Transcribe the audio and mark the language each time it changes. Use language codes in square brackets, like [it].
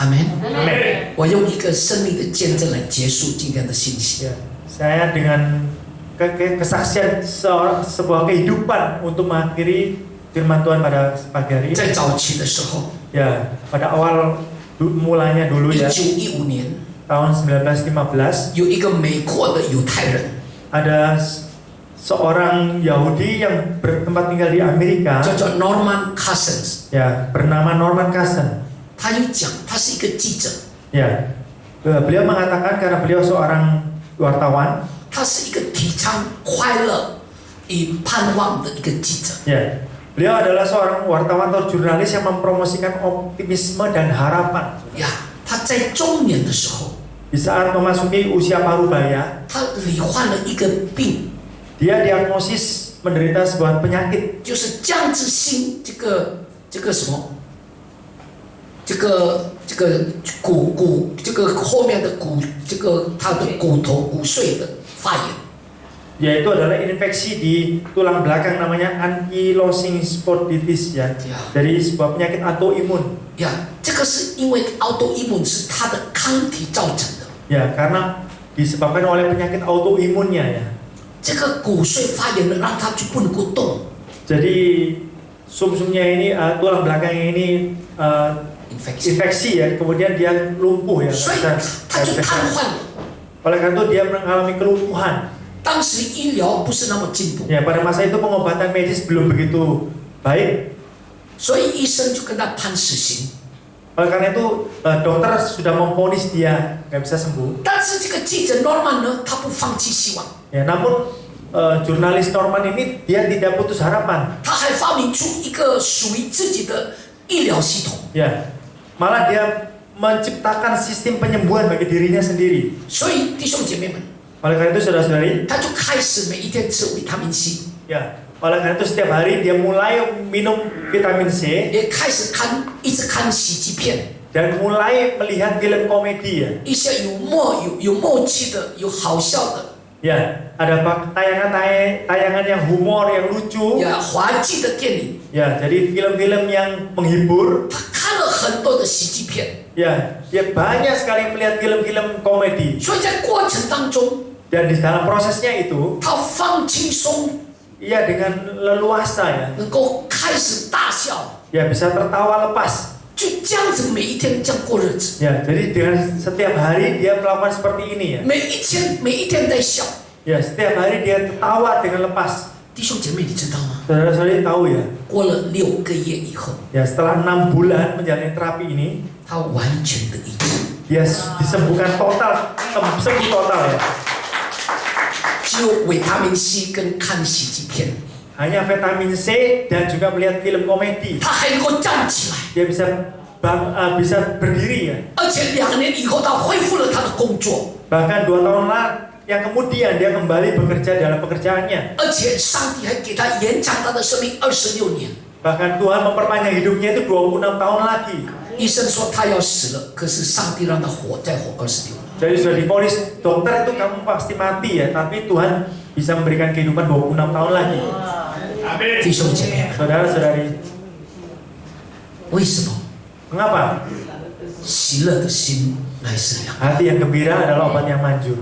[zh] 阿门。 [id] Amin. [zh] 我用一个生命的见证来结束今天的信息。 [id] Ya, saya dengan kesaksian sebuah kehidupan untuk mengakhiri firman Tuhan pada pagi hari ini. [zh] 在早期的时候， [id] Ya, pada awal mulanya dulu ya, [zh] 1915年， [id] tahun 1915, [zh] 有一个美国的犹太人， [id] ada seorang Yahudi yang bertempat tinggal di Amerika, [zh] 叫做 Norman Cousins， [id] ya, bernama Norman Cousin. [zh] 他有讲，他是一个记者， [id] Ya, beliau mengatakan karena beliau seorang wartawan, [zh] 他是一个提倡快乐与盼望的一个记者。 [id] ya, beliau adalah seorang wartawan atau jurnalis yang mempromosikan optimisme dan harapan. [zh] 呀，他在中年的时候， [id] Di saat memasuki usia parubaya, [zh] 他罹患了一个病， [id] dia diagnosis menderita sebuah penyakit, [zh] 就是僵直性这个什么，这个后面的他的骨头骨髓的发炎。 [id] yaitu adalah infeksi di tulang belakang namanya ankylosing spondylitis ya, Ya. dari sebuah penyakit autoimun. [zh] 呀，这个是因为autoimmune是它的抗体造成的。 [id] Ya, karena disebabkan oleh penyakit autoimunnya ya. [zh] 这个骨髓发炎了，让它就不能够动。 [id] Jadi sumsumnya ini tulang belakangnya ini infeksi ya, kemudian dia lumpuh ya. [zh] 所以 [id] nggak [zh] 它就 [id] bisa [zh] 瘫 [id] jalan. [zh] 痪了。 [id] Oleh karena itu dia mengalami kelumpuhan. [zh] 当时医疗不是那么进步， [id] Ya, pada masa itu pengobatan medis belum begitu baik. [zh] 所以医生就跟他判死刑。 [id] Oleh karena itu dokter sudah memvonis dia nggak bisa sembuh. [zh] 但是这个记者 Norman 呢，他不放弃希望， [id] Ya, namun jurnalis Norman ini dia tidak putus harapan. [zh] 他还发明出一个属于自己的医疗系统。 [id] Ya, malah dia menciptakan sistem penyembuhan bagi dirinya sendiri. [zh] 所以弟兄姐妹们， [id] Oleh karena itu saudara-saudari, [zh] 他就开始每一天吃维他命 C， [id] ya, oleh karena itu setiap hari dia mulai minum vitamin C [zh] 也开始一直看喜剧片， [id] dan mulai melihat film komedi ya. [zh] 一些有默契的，有好笑的， [id] Ya, ada tayangan yang humor, yang lucu. [zh] 滑稽的电影。 [id] Ya, jadi film-film yang menghibur. [zh] 他看了很多的喜剧片， [id] Ya, dia banyak sekali melihat film-film komedi. [zh] 所以在过程当中， [id] Dan di dalam prosesnya itu, [zh] 他放轻松， [id] ia dengan leluasa ya, [zh] 能够开始大笑， [id] ya bisa tertawa lepas. [zh] 就这样子每一天这样过日子， [id] Ya, jadi dengan setiap hari dia melakukan seperti ini ya. [zh] 每一天在笑。 [id] Ya, setiap hari dia tertawa dengan lepas. [zh] 弟兄姐妹，你知道吗？ [id] Saudara-saudari tahu ya, [zh] 过了6个月以后， [id] ya setelah 6 bulan menjalani terapi ini, [zh] 他完全的医治， [id] dia disembuhkan total, sembuh total ya. [zh] 只有维他命 C 跟看喜剧片， [id] Hanya vitamin C dan juga melihat film komedi. [zh] 他还能够站起来， [id] Dia bisa berdiri ya. [zh] 而且2年以后他恢复了他的工作， [id] Bahkan 2 tahun yang kemudian dia kembali bekerja dalam pekerjaannya. [zh] 而且上帝还给他延长他的生命26年。 [id] Bahkan Tuhan memperpanjang hidupnya itu 26 tahun lagi. [zh] 医生说他要死了，可是上帝让他再活26年。 [id] Jadi sudah divonis dokter itu kamu pasti mati ya, tapi Tuhan bisa memberikan kehidupan 26 tahun lagi. [zh] 弟兄姐妹们， [id] Saudara-saudari, [zh] 为什么？ [id] Mengapa? [zh] 喜乐的心乃是良。 [id] Hati yang gembira adalah obat yang manjur.